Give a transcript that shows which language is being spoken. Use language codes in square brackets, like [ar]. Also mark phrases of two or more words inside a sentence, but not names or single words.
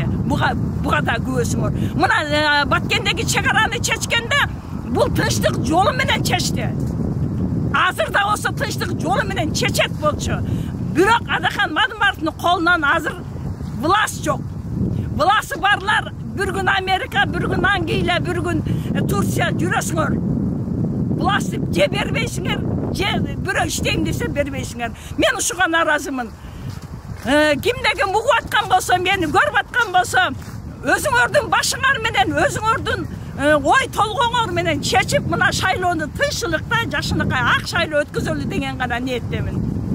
[ky] Буга да күбөсүңөр. Мына Баткендеги чек араны чечкенде бул тынчтык жолу менен чечти. Азыр да болсо тынчтык жолу менен чечет болчу. Бирок Адахан Мадымаровдун колунан азыр власть жок. Власты барлар бир күн Америка, бир күн Англия, бир күн Турция жүрөсүңөр. власть же бербейсиңер, же бирөө иштейм десе бербейсиңер. Мен ушуга наразымын. Кимде ким угуп аткан болсо, мени көрүп аткан болсо, өзүңөрдүн башыңар менен, өзүңөрдүн ой толгоңор менен чечип, мына шайлоону тынччылыкта, жашынакай ак шайлоо өткөзөлү деген гана ниеттемин.